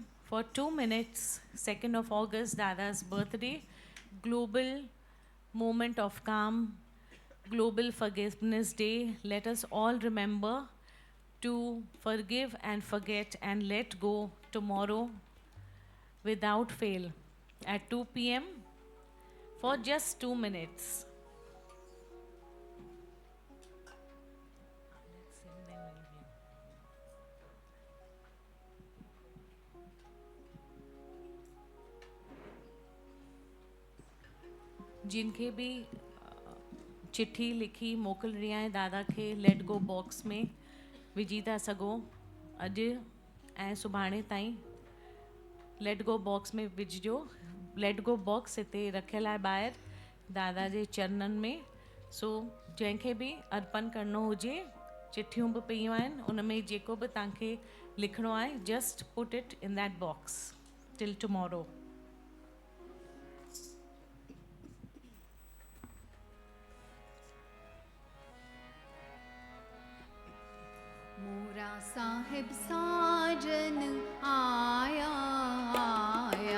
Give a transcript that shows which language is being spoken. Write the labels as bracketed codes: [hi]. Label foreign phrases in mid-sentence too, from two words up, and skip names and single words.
[en] for 2 minutes, 2nd of August, Dada's birthday, global moment of calm, Global Forgiveness Day. Let us all remember to forgive and forget and let go tomorrow without fail at 2 p.m. for just 2 minutes. [sd] जिनके भी चिट्ठी लिखी मोकिल रही आहियां दादा खे [en] let go box [sd] में विझी था सघो अॼु ऐं सुभाणे ताईं [en] let go box [sd] में विझिजो [en] let go box [sd] हिते रखियल आहे ॿाहिरि दादा जे चरणनि में सो जंहिंखे बि अर्पण करिणो हुजे चिट्ठियूं बि पयूं आहिनि उन में जेको बि तव्हांखे लिखिणो आहे [en] just put it in that box till tomorrow [hi] मोरा साहिब साजन आया आया